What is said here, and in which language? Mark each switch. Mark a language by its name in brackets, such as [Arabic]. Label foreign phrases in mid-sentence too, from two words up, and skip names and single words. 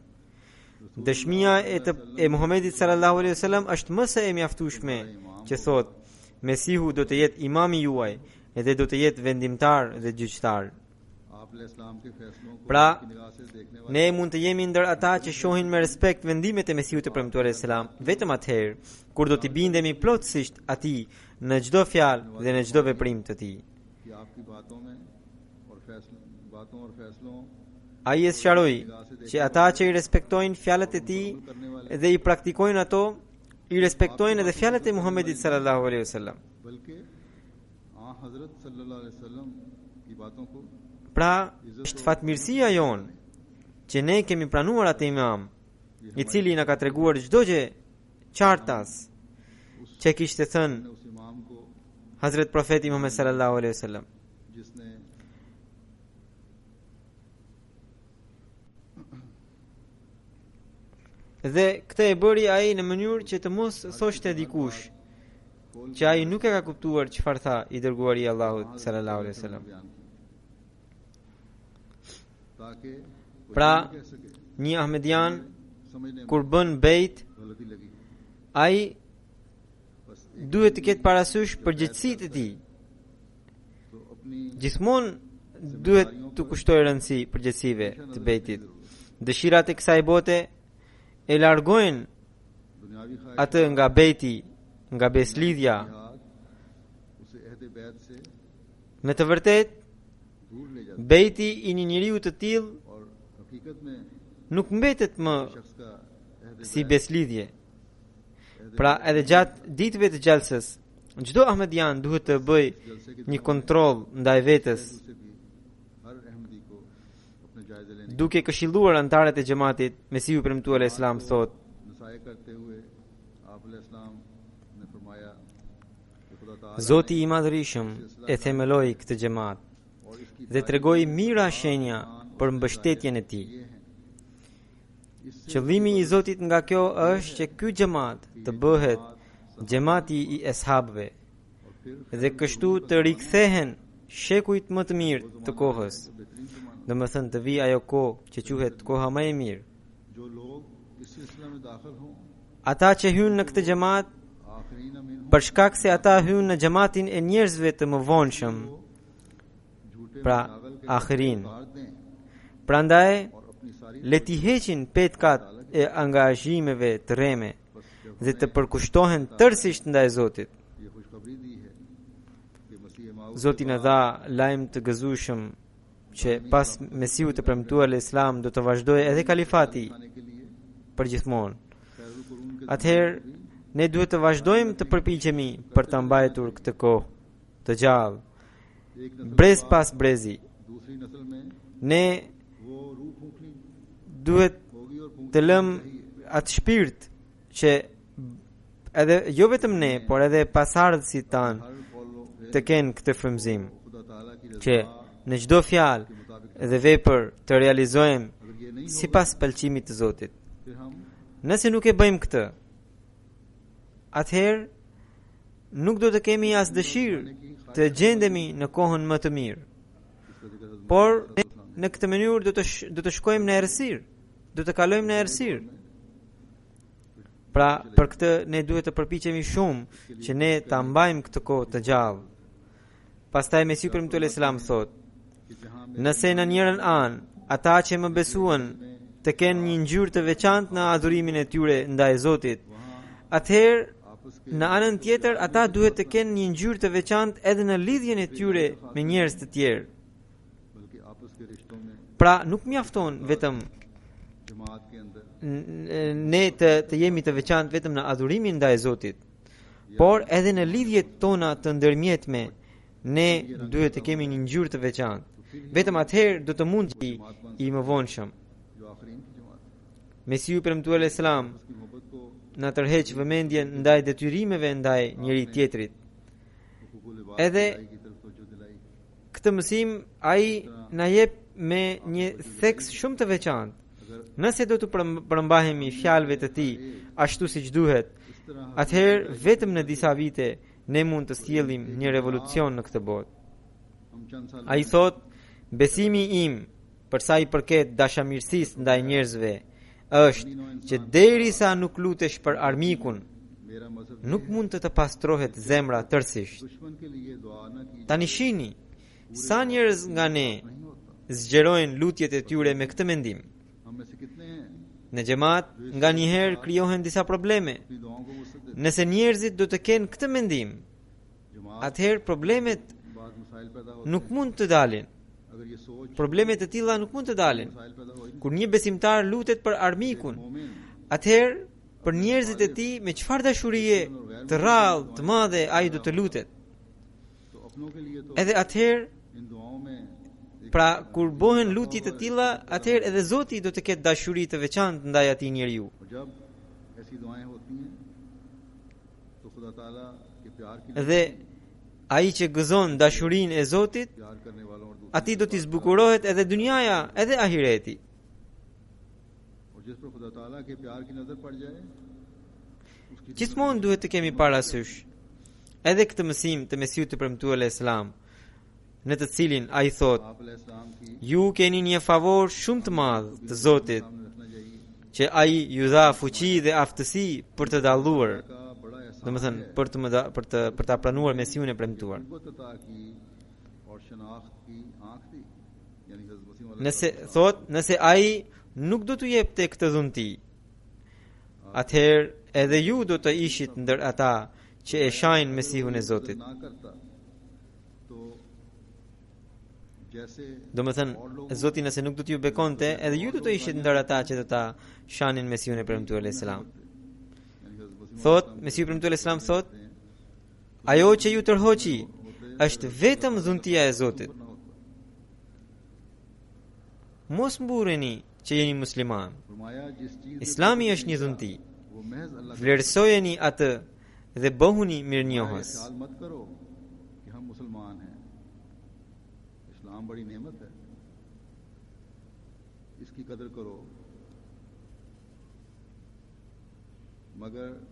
[Albanian] Dëshmia e Muhammedit [Arabic] صلى الله عليه وسلم [Albanian] është më së e mjaftueshme që thot Mesihu do të jetë imami juaj dhe do të jetë vendimtar dhe gjyqtar. [Urdu] آپ اسلام کے فیصلوں کو [Albanian] Pra, [Urdu] کی نگاہ سے دیکھنے والے [Albanian] ne mund të jemi ndër ata që shohin me respekt vendimet e Mesiut të premtuar [Arabic] عليه السلام, [Albanian] vetëm atëherë kur do t'i bindemi plotësisht atij në çdo fjalë dhe në çdo veprim të tij. [Urdu] کہ آپ کی باتوں اور فیصلوں [Albanian] Ai e sqaroi që ata që i respektojnë fjalët e tij dhe i praktikojnë ato, i respektojnë edhe fjalët e Muhamedit [Arabic] صلى الله عليه وسلم. [Urdu] بلکہ حضرت [Arabic] صلى الله عليه وسلم [Urdu] کی باتوں کو [Albanian] Pra, është fatmirësia jonë që ne kemi pranuar atë imam, i cili na ka treguar çdo gjë qartas që kishte thënë [Urdu] اس امام کو [Albanian] Hazret Profeti Muhammed [Arabic] صلى الله عليه وسلم. [Urdu] جس نے [Albanian] Dhe këtë e bëri ai në mënyrë që të mos thoshte dikush që ai nuk e ka kuptuar çfarë tha i dërguari i Allahut [Arabic] صلى الله عليه وسلم. [Urdu] بیان کی تاکہ کوئی [Albanian] Pra, [Urdu] نہیں کہہ سکے [Albanian] një Ahmedian [Urdu] سمجھنے میں [Albanian] kur bën bejt, [Urdu] غلطی لگی [Albanian] ai [Urdu] بس [Albanian] duhet të ketë parasysh përgjegjësitë e tij. [Urdu] تو اپنی [Albanian] Gjithmonë duhet të kushtoj rëndësi përgjegjësive të bejtit. Dëshirat e kësaj bote e largojnë [Urdu] دنیاوی خواہش [Albanian] atë nga bejti, nga beslidhja. [Urdu] ہاتھ اسے عہد بیعت سے [Albanian] Në të vërtetë, [Urdu] دور لے جاتا [Albanian] bejti i një njeriu të tillë [Urdu] ہے اور حقیقت میں [Albanian] nuk mbetet më [Urdu] شخص کا عہد [Albanian] si beslidhje. Pra, edhe gjatë ditëve të xhalsës, çdo Ahmedian duhet të bëj [Urdu] جلسے کے [Albanian] një kontroll ndaj vetes, [Urdu] سے بھی ہر احمدی کو اپنے جائزے لینے [Albanian] duke këshilluar antarët e xhamatit. Mesiu premtuar Islam thot: [Urdu] نصائح کرتے ہوئے آپ علیہ السلام نے فرمایا کہ خدا تعالیٰ [Albanian] Zoti i Madhërisëm e themeloi këtë xhamat [Urdu] اور اس کی [Albanian] dhe tregoi mira shenja për mbështetjen e tij. [Urdu] یہ ہیں [Albanian] Qëllimi i Zotit nga kjo është që ky xhamat të bëhet xhamati i eshabëve [Urdu] اور پھر [Albanian] dhe kështu të rikthehen shekujt më të mirë të kohës. [Urdu] بہترین سے معنیٰ [Albanian] Domethënë të vijë ajo kohë që quhet koha më e mirë. [Urdu] جو لوگ اس سلسلے میں داخل ہوں [Albanian] Ata që hynë në këtë xhamat [Arabic] آخرين من [Albanian] për shkak se ata hynë në xhamatin e njerëzve të mëvonshëm, [Urdu] جھوٹے [Albanian] pra [Urdu] پاگل کے [Albanian] akhirin. [Urdu] اتار دیں [Albanian] Prandaj [Urdu] اور اپنی ساری [Albanian] le t'i heqin petkat e angazhimeve të rreme dhe të përkushtohen tërësisht ndaj Zotit. [Urdu] یہ خوشخبری دی ہے کہ مسیح موعود [Albanian] Zoti na dha lajm të gëzueshëm që pas Mesiut të premtuar Islam do të vazhdojë edhe kalifati [Urdu] آنے کے لیے [Albanian] përgjithmonë. [Arabic] خير القرون کے [Albanian] Atëherë ne duhet të vazhdojmë të përpiqemi për ta mbajtur këtë kohë të gjallë [Urdu] ایک نسل [Albanian] brez pas brezi. [Urdu] دوسری نسل میں [Albanian] Ne [Urdu] وہ روح پھونکنی [Albanian] duhet [Urdu] ہوگی اور پھونکنی [Albanian] të lëm atë shpirt që edhe jo vetëm ne, por edhe pasardhësit tanë [Urdu] ہر فالو [Albanian] të kenë këtë frymëzim, [Urdu] خدا تعالیٰ کی [Albanian] që [Urdu] رضا [Albanian] në çdo fjalë dhe vepër të realizojmë [Urdu] اگر یہ نہیں [Albanian] sipas pëlqimit të Zotit. [Urdu] پھر ہم [Albanian] Nëse nuk e bëjmë këtë, atëherë nuk do të kemi as dëshirë të gjendemi në kohën më të mirë. [Urdu] اس کا ذکر حضرت [Albanian] Por në këtë mënyrë do të shkojmë në errësirë, do të kalojmë në errësirë. Pra, për këtë ne duhet të përpiqemi shumë që ne ta mbajmë këtë kohë të gjallë. Pastaj Mesiu premtuar Islam thot: [Urdu] کہ جہاں [Albanian] nëse në njërën anë ata që më besuan të kenë një ngjyrë të veçantë në adhurimin e tyre ndaj Zotit, atëherë [Urdu] آپس کے [Albanian] në anën tjetër ata duhet të kenë një ngjyrë të veçantë edhe në lidhjen e tyre me njerëz të tjerë. [Urdu] بلکہ آپس کے رشتوں میں [Albanian] Pra, nuk mjafton vetëm [Urdu] جماعت کے اندر [Albanian] ne të jemi të veçantë vetëm në adhurimin ndaj Zotit, por edhe në lidhjet tona të ndërmjetme ne duhet të kemi një ngjyrë të veçantë. Vetëm atëherë do të mund të i mëvonshëm. [Urdu] جو آخرین کی جماعت ہے [Albanian] Mesiu premtuar Islam [Urdu] اس کی محبت کو [Albanian] na tërheq vëmendjen ndaj detyrimeve ndaj njëri tjetrit. [Urdu] حقوق العبادت [Albanian] Edhe [Urdu] کی طرف توجہ دلائی [Albanian] këtë mësim ai na jep me një theks shumë të veçantë. Nëse do të përmbahemi fjalëve të tij ashtu siç duhet, [Urdu] اس طرح [Albanian] atëherë vetëm në disa vite ne mund të sjellim një revolucion në këtë botë. [Urdu] ہم چند سال [Albanian] Ai thot: besimi im për sa i përket dashamirësisë ndaj njerëzve është që derisa nuk lutesh për armikun, [Urdu] میرا مذہب [Albanian] nuk mund të pastrohet zemra tërësisht. [Urdu] دشمن کے لیے دعا نہ کی [Albanian] Tani shihni sa njerëz nga ne [Urdu] نہیں ہوتا [Albanian] zgjerojnë lutjet e tyre me këtë mendim. [Urdu] ہم میں سے کتنے ہیں [Albanian] Në xhamat nga njëherë krijohen disa probleme. [Urdu] اپنی دعاؤں کو وسعت دیتے [Albanian] Nëse njerëzit do të kenë këtë mendim, [Urdu] جماعت [Albanian] atëherë problemet [Urdu] بعد مسائل پیدا ہوتے [Albanian] nuk mund të dalin. [Urdu] اگر یہ سوچ [Albanian] Problemet e tilla nuk mund të dalin. [Urdu] مسائل پیدا ہو ہی نہیں [Albanian] Kur një besimtar lutet për armikun, [Urdu] مومن [Albanian] atëherë për njerëzit e tij me çfarë dashurie të rrallë, të madhe ai do të lutet. [Urdu] تو اپنوں کے لیے تو [Albanian] Edhe atëherë, [Urdu] ان دعاؤں میں [Albanian] pra kur bëhen lutje të tilla, atëherë edhe Zoti do të ketë dashuri të veçantë ndaj atij njeriu. [Urdu] اور جب ایسی دعائیں ہوتی ہیں تو خدا تعالیٰ کے پیار کی [Albanian] Dhe ai që gëzon dashurinë e Zotit, [Urdu] پیار کرنے والوں اور دوسروں [Albanian] atij do t'i zbukurohet edhe dynjaja, edhe ahireti. [Urdu] اور جس پر خدا تعالیٰ کے پیار کی نظر پڑ جائے اس کی [Albanian] Gjithmonë duhet të kemi parasysh edhe këtë mësim të Mesiut të premtuar Islam, në të cilin ai thot: [Urdu] آپ علیہ السلام کی [Albanian] ju keni një favor shumë të madh të Zotit, [Urdu] سامنے رکھنا چاہیے [Albanian] që ai ju dha fuqi dhe aftësi për të dalluar, [Urdu] کا بڑا احسان [Albanian] domethënë për ta pranuar Mesiun e premtuar. [Urdu] قوت عطا کی اور شناخت کی آنکھ دی یعنی حضرت مسیح [Albanian] Nëse ai nuk do t'u jepte këtë dhunti, atëherë edhe ju do të ishit ndër ata që e shajnë Mesihun e Zotit. [Urdu] نہ کرتا تو جیسے [Albanian] Domethënë, Zoti nëse nuk do t'ju bekonte, edhe ju do të ishit ndër ata që do ta shanin Mesihun e premtuar Islam. [Urdu] یعنی حضرت مسیح [Albanian] Thot, Mesiu i premtuar Islam thot: ajo që ju tërhoqi është vetëm dhuntia e Zotit. [Urdu] نہ ہوتا [Albanian] Mos mburreni që jeni musliman. [Urdu] فرمایا جس چیز میں [Albanian] Islami është një dhunti. [Urdu] وہ محض اللہ کا [Albanian] Vlerësojeni atë dhe bëhuni mirënjohës. [Urdu] خیال مت کرو کہ ہم مسلمان ہیں اسلام بڑی نعمت ہے اس کی قدر کرو مگر